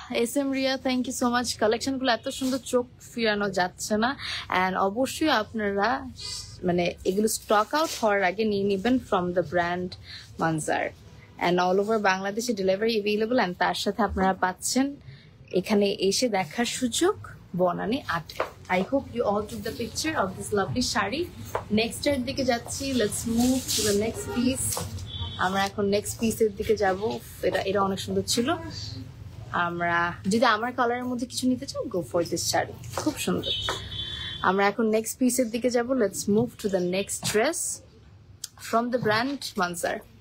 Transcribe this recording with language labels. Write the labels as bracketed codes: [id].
[bn] SM Riya, [en] Thank you so much. [bn] কালেকশনগুলো এত সুন্দর, চোখ ফিরানো যাচ্ছে না। অ্যান্ড অবশ্যই আপনারা মানে এগুলো স্টক আউট হওয়ার আগে নিয়ে নেবেন [en] from the brand [bn] Manzar. And all over বাংলাদেশে ডেলিভারি অ্যাভেলেবল। অ্যান্ড তার সাথে আপনারা পাচ্ছেন এখানে এসে দেখার সুযোগ Banani 8। [en] I hope you all took the picture of this lovely sari. [bn] Next এর দিকে যাচ্ছি, [en] Let's move to the next piece. [bn] আমরা এখন নেক্সট পিসের দিকে যাব। এটা অনেক সুন্দর ছিল। আমরা যদি আমার কালারের মধ্যে কিছু নিতে চাও, [en] go for this sari, [bn] খুব সুন্দর। আমরা এখন নেক্সট পিসের দিকে যাব। [en] Let's move to the next dress from the brand Manzar.